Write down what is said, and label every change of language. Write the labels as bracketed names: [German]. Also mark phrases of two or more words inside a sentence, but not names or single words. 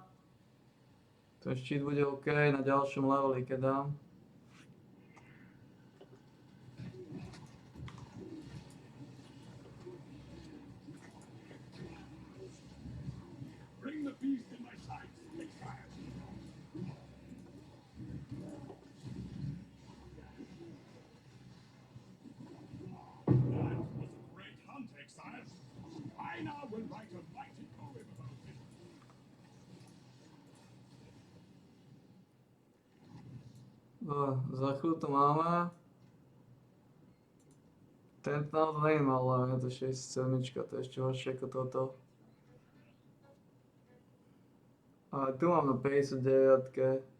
[Slovak] Ten štít bude OK na ďalšom leveli, keď dám. [English] Bring the beast in my sights, Exile. That was a great hunt, Exile. I now will write a mighty poem about it. [Slovak] Za chvíľu to máme. Tento náhodou nie je malé, je to 67, to je ešte horšie ako toto. A tu mám na 59.